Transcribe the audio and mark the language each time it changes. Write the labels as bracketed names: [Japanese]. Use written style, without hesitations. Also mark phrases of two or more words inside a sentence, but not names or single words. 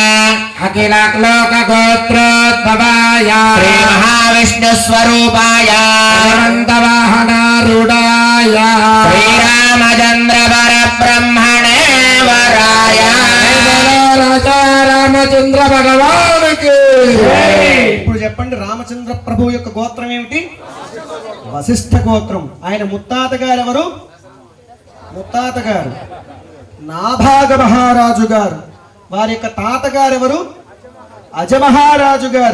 [Sanskrit] अखिललोकगोत्रोद्भवाय श्री महाविष्णुस्वरूपाय अनन्तवाहनारूढाय श्रीरामचन्द्र परब्रह्मणे वराय [Telugu] राजा रामचंद्र भगवानुకి ఇప్పుడు చెప్పండి, రామచంద్ర ప్రభు యొక్క గోత్రం ఏమిటి? వశిష్ఠ గోత్రం. ఆయన ముత్తాత గారు ఎవరు? ముత్తాత గారు నాభాగ మహారాజు గారు. వారి యొక్క తాతగారు ఎవరు? అజమహారాజు గారు.